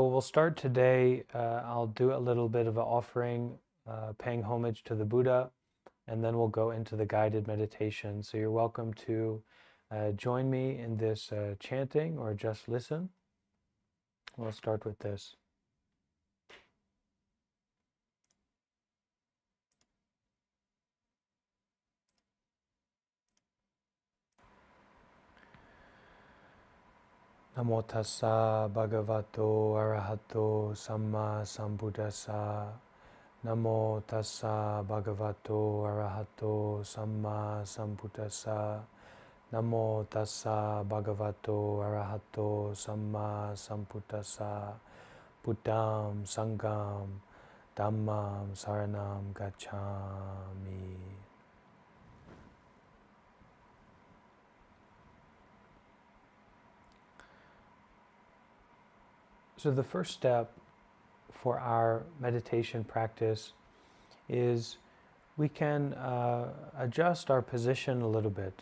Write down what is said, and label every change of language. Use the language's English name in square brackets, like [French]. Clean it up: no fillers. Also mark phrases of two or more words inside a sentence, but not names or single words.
[English] I'll do a little bit of an offering paying homage to the Buddha, and then we'll go into the guided meditation. So you're welcome to join me in this chanting or just listen. We'll start with this. [Pali] Namo tassa bhagavato arahato samma sambuddhassa. Namo tassa bhagavato arahato samma sambuddhassa. Namo tassa bhagavato arahato samma sambuddhassa. Buddham Sangam Dhammam Saranam Gacchami. [English] So the first step for our meditation practice is we can adjust our position a little bit.